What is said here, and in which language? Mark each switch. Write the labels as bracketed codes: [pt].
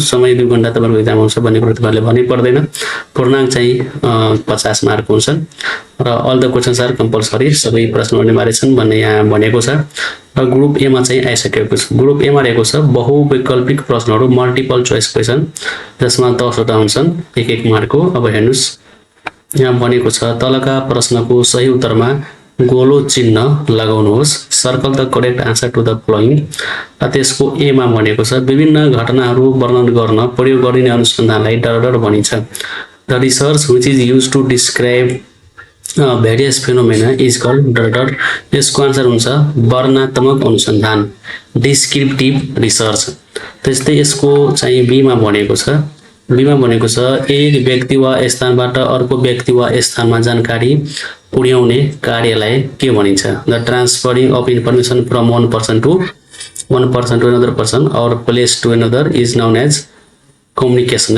[ne] समय 2 घण्टा तपाईहरुको एक्जाम हुन्छ भन्ने कुरा तपाईहरुले भन्नै पर्दैन। पूर्णांक चाहिँ 50 मार्क हुन्छ र [en] all the questions are compulsory [ne] सबै प्रश्नहरु अनिवार्य छन् भन्ने यहाँ भनेको छ र ग्रुप ए मा चाहिँ आइसकेको छ। ग्रुप ए मा रहेको छ बहुवैकल्पिक प्रश्नहरु मल्टिपल चोइस क्वेशन जसमा 10 वटा हुन्छन् 1-1 मार्कको। अब हेर्नुस् यहाँ भनेको छ तलका प्रश्नको सही उत्तरमा गोलो चिन्ह लगाउनुहोस्। [en] Circle the correct answer to the following. [ne] त्यसको ए मा भनेको छ विभिन्न घटनाहरू वर्णन गर्न प्रयोग गरिने अनुसन्धानलाई डर भनिन्छ। [en] The research which is used to describe various phenomena is called डर। [ne] यसको आन्सर हुन्छ वर्णनात्मक अनुसन्धान डिस्क्रिप्टिभ रिसर्च। त्यस्तै यसको चाहिँ बी मा भनेको छ एक व्यक्ति वा स्थानबाट अर्को व्यक्ति वा स्थानमा जानकारी पुर्याउने कार्यलाई के भनिन्छ? [en] The transferring of information from one person to another person or place to another is known as communication.